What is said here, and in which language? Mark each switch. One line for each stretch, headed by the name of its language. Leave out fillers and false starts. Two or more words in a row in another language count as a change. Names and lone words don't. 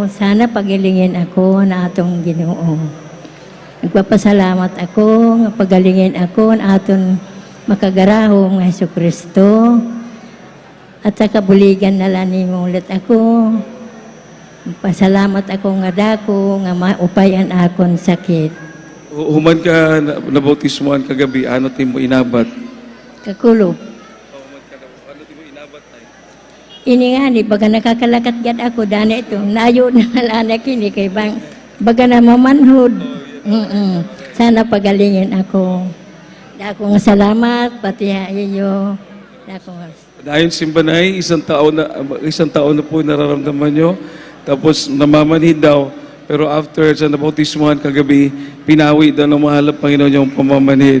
Filipino: Sana pagilingin ako
Waray: na atong Ginoo. Nagpapasalamat ako, nga pagalingin ako na atong makagarahom nga Jesucristo. At sa kabuligan na lang mo ulit ako. Pasalamat ako nga dako, nga maupayan akong sakit. Human ka, nabautismuhan kagabi, ano mo inabat? Kakulog. Ini nga ni, baga nakakalakat gad ako, dana ito, nayo na alana kini kay bang, baga na mamanhod.
Filipino: Sana pagalingin ako.
Waray: Dako nga salamat, pati iyo. Dako nga.
Filipino: Dahil simbanay, isang taon na po nararamdaman nyo, tapos namamanhid daw, pero after sa nabautismuhan kagabi, pinawi daw ng mahal na Panginoon yung pamamanhid.